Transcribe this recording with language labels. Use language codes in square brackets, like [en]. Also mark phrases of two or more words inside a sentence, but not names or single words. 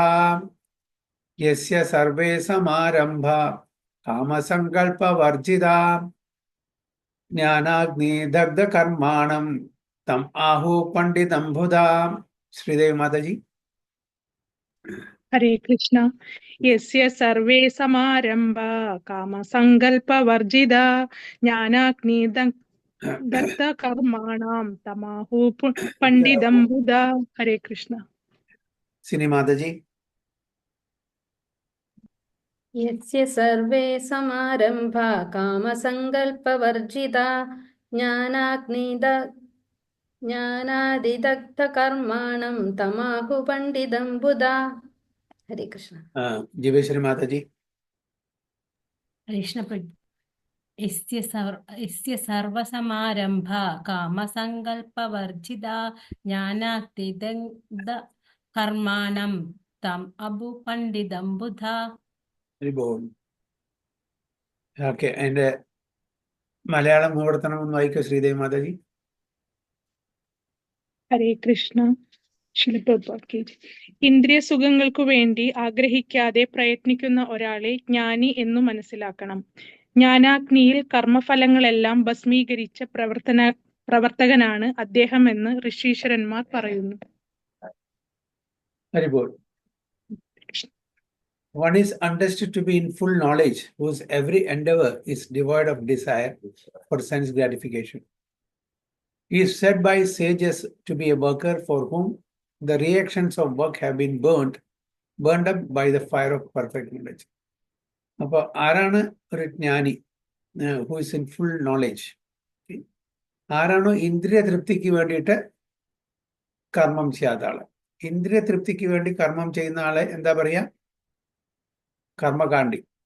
[sa] യസ്യ സർവേ സമാരംഭാ കാമസങ്കല്പവർജിതാ ജ്ഞാനാഗ്നി ദഗ്ധകർമാണം തം ആഹു പണ്ഡിതം ബുധാ. [ml] ശ്രീദേവി മാതാജി. [sa] हरे कृष्ण। यस्य सर्वे समारंभा कामसङ्कल्पवर्जिता ज्ञानाग्निदग्धकर्माणां तमाहु पंडितं बुधा. हरे कृष्ण. [ml] സിനി മാതാജി. [sa] यस्य सर्वे समारंभा कामसङ्कल्पवर्जिता ज्ञानादिदग्धकर्माणं तमाहु पंडितं बुधा. हरे कृष्ण. [ml] ജീവേശ്വരി മാതാജി. [sa] कृष्ण यस्य सर्वसमारंभा कामसङ्कल्पवर्जिता ज्ञानाग्निदग्धकर्माणं तम् आहु पण्डितं बुधा. [ml] ഓക്കെ, അതിന്റെ മലയാളം വിവർത്തനം ഒന്ന് വായിക്കോ ശ്രീദേവി മാതാജി. [sa] ഹരേ കൃഷ്ണ. [ml] ഇന്ദ്രിയ സുഖങ്ങൾക്കു വേണ്ടി ആഗ്രഹിക്കാതെ പ്രയത്നിക്കുന്ന ഒരാളെ ജ്ഞാനി എന്നു മനസ്സിലാക്കണം. ജ്ഞാനാഗ്നിയിൽ കർമ്മഫലങ്ങളെല്ലാം ഭസ്മീകരിച്ച പ്രവർത്തകനാണ് അദ്ദേഹം എന്ന് ഋഷീശ്വരന്മാർ പറയുന്നു. [en] One is understood to be in full knowledge, whose every endeavor is devoid of desire for sense gratification. He is said by sages to be a worker for whom the reactions of work have been burned up by the fire of perfect knowledge. [ml] അപ്പോൾ ആരാണ് ഒരു ജ്ഞാനി? [en] who is in full knowledge. [ml] ആരാണോ ഇന്ദ്രിയ തൃപ്തിക്ക് വേണ്ടിയിട്ട് കർമ്മം ചെയ്യാത്ത ആള്. ഇന്ദ്രിയ തൃപ്തിക്ക് വേണ്ടി കർമ്മം ചെയ്യുന്ന ആളെ എന്താ പറയാ? കർമ്മകാണ്ഡി.